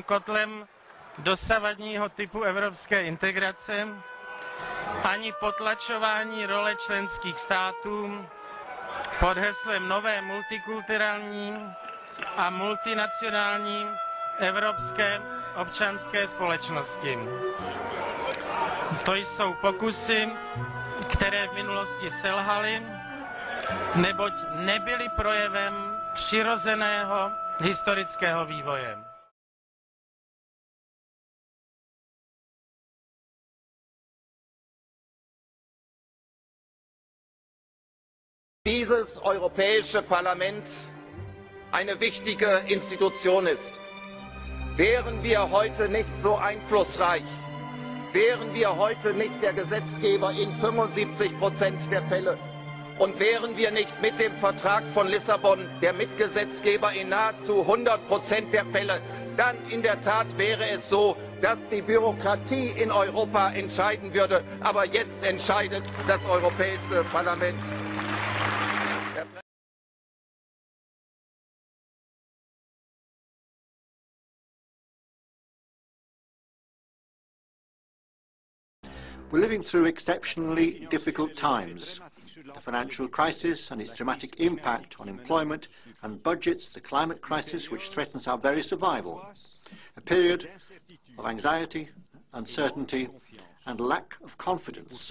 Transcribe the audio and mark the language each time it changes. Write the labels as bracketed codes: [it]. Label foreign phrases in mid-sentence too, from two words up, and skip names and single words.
[cs] kotlem dosavadního typu evropské integrace, ani potlačování role členských států pod heslem nové multikulturální a multinacionální evropské občanské společnosti. To jsou pokusy, které v minulosti selhaly, neboť nebyly projevem přirozeného historického vývoje. [de] Dieses Europäische Parlament eine wichtige Institution ist. Wären wir heute nicht so einflussreich, wären wir heute nicht der Gesetzgeber in 75% der Fälle, und wären wir nicht mit dem Vertrag von Lissabon der Mitgesetzgeber in nahezu 100% der Fälle, dann in der Tat wäre es so, dass die Bürokratie in Europa entscheiden würde. Aber jetzt entscheidet das Europäische Parlament. [en] We're living through exceptionally difficult times. The financial crisis and its dramatic impact on employment and budgets, the climate crisis which threatens our very survival, a period of anxiety, uncertainty and lack of confidence.